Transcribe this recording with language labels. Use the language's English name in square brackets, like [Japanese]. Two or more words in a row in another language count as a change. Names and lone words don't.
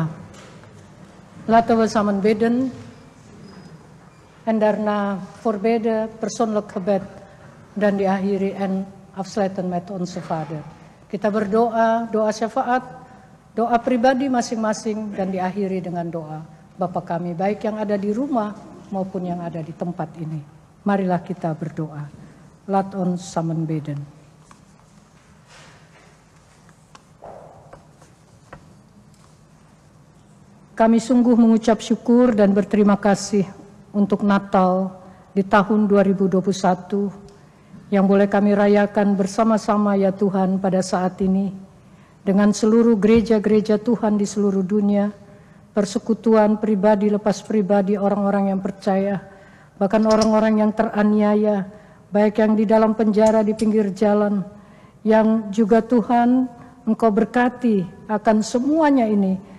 [Dutch] Laten we samen bidden en daarna voorbeden, persoonlijk gebed [Indonesian] dan diakhiri [Dutch] en afsluiten met onze Vader. [Indonesian] Kita berdoa, doa syafaat, doa pribadi masing-masing dan diakhiri dengan doa Bapa kami, baik yang ada di rumah maupun yang ada di tempat ini. Marilah kita berdoa. [Dutch] Laat ons samen bidden. [Indonesian] Kami sungguh mengucap syukur dan berterima kasih untuk Natal di tahun 2021 yang boleh kami rayakan bersama-sama ya Tuhan pada saat ini dengan seluruh gereja-gereja Tuhan di seluruh dunia, persekutuan pribadi lepas pribadi orang-orang yang percaya, bahkan orang-orang yang teraniaya, baik yang di dalam penjara di pinggir jalan, yang juga Tuhan Engkau berkati akan semuanya ini.